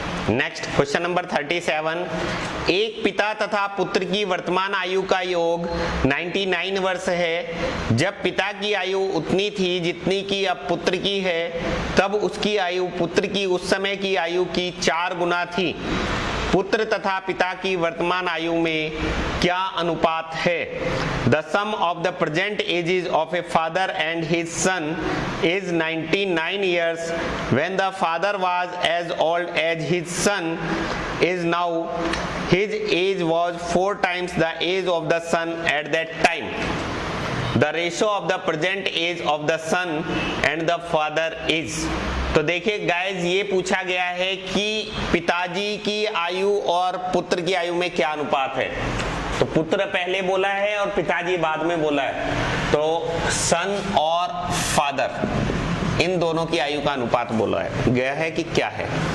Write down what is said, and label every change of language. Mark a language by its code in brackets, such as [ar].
[hi] Next question number 37, एक पिता तथा पुत्र की वर्तमान आयु का योग 99 वर्ष है। जब पिता की आयु उतनी थी जितनी की अब पुत्र की है, तब उसकी आयु पुत्र की उस समय की आयु की 4 गुना थी। पुत्र तथा पिता की वर्तमान आयु में क्या अनुपात है? [en] The sum of the present ages of a father and his son is 99 years when the father was as old as his son is now. His age was 4 times the age of the son at that time. The ratio of the present age of the son and the father is. [hi] तो देखिए guys, ये पूछा गया है कि पिताजी की आयु और पुत्र की आयु में क्या अनुपात है। तो पुत्र पहले बोला है और पिताजी बाद में बोला है, तो सन और फादर इन दोनों की आयु का अनुपात बोला है गया है कि क्या है।